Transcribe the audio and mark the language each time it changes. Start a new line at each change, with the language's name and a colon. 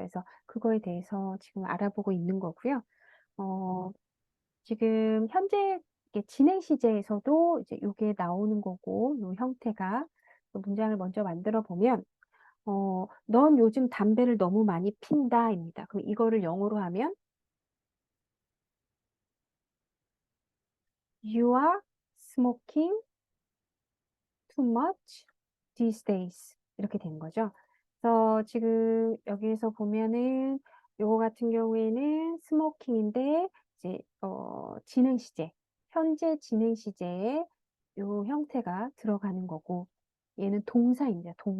Korean: 그래서 그거에 대해서 지금 알아보고 있는 거고요. 지금 현재 이게 진행 시제에서도 이제 이게 나오는 거고, 이 형태가 문장을 먼저 만들어 보면, 넌 요즘 담배를 너무 많이 핀다입니다. 그럼 이거를 영어로 하면
English: You are smoking too much these days.
Korean: 이렇게 된 거죠. 그래서 지금 여기에서 보면은 요거 같은 경우에는 smoking인데 이제 진행 시제, 현재 진행 시제에 요 형태가 들어가는 거고 얘는 동사입니다.